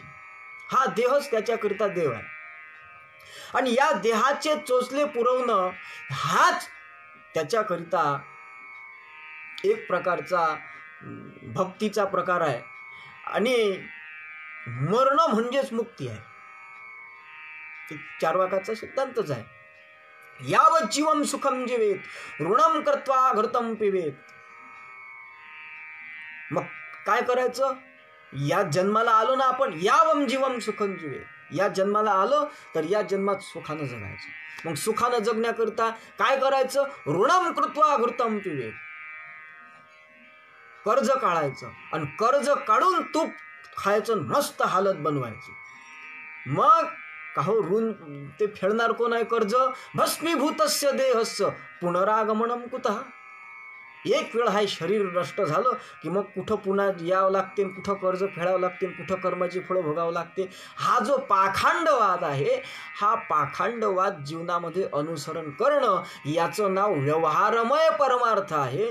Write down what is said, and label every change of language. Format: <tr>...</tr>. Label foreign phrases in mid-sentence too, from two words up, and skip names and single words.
<mr>हा देहच त्याच्याकरिता देव आहे, आणि या देहाचे चोचले पुरवणं हाच त्याच्याकरिता एक प्रकारचा भक्तीचा प्रकार आहे, आणि मरण म्हणजेच मुक्ती आहे. चार्वाकाचा सिद्धांतच आहे.</mr> <sa>यावत जीवम सुखम जीवेत ऋणम कृत्वा घृतम पिवेत.</sa> <mr>मग काय करायचं? या जन्माला आलो ना आपण,</mr> <sa>यावम जीवम सुखम जीवेत,</sa> <mr>या जन्माला आलो तर या जन्मात सुखानं जगायचं. मग सुखानं जगण्याकरिता काय करायचं?</mr> <sa>ऋणम कृत्वा घृतम पिवेत,</sa> <mr>कर्ज काढायचं, आणि कर्ज काढून तूप खायचं, मस्त हालत बनवायची. मग काहो ऋण ते फेडणार कोण आहे? कर्ज.</mr> <sa>भस्मीभूतस्य देहस्य पुनरागमनम कुतः.</sa> <mr>एक वेळ हा शरीर नष्ट झालं की मग कुठं पुन्हा यावं लागते, कुठं कर्ज फेडावं लागते, कुठं कर्माची फळं भोगावं लागते. हा जो पाखंडवाद आहे, हा पाखंडवाद जीवनामध्ये अनुसरण करणं, याचं नाव व्यवहारमय परमार्थ आहे.</mr>